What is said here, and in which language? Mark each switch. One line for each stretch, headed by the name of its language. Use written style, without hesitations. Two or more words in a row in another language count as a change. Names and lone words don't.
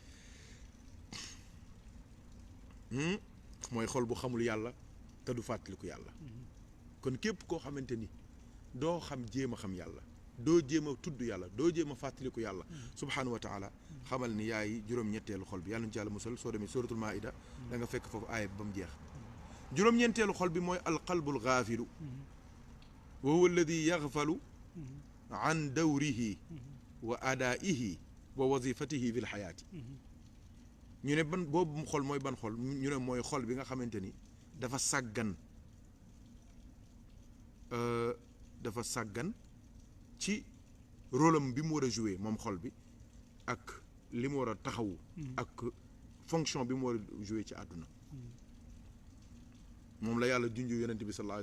Wolof: mooy xol bu xamul yàlla te du fàttaliku yàlla kon képp koo xamante ni doo jéem a xam yàlla doo jéem a tudd yàlla doo jéem a fàttaliku yàlla
Arabic: سبحانه وتعالى
Wolof: xamal ni yaay juróom-ñetteelu xol bi yàlla ñu ci yàlla musal soo demee suratul maida da nga fekk foofu aaya bi ba mu jeex juróom-ñeenteelu xol bi mooy
Arabic: القلب الغافل وهو الذي يغفل عن دوره وأدائه ووظيفته في الحياة
Wolof: ñu ne ban boobu xol mooy ban xol ñu ne mooy xol bi nga xamante ni dafa sàggan ci rôlam bi mu war a jouer moom xol bi ak li mu war a taxawu ak fonction bi mu war a jouer ci àdduna moom la yàlla junju yonent bi sallallahu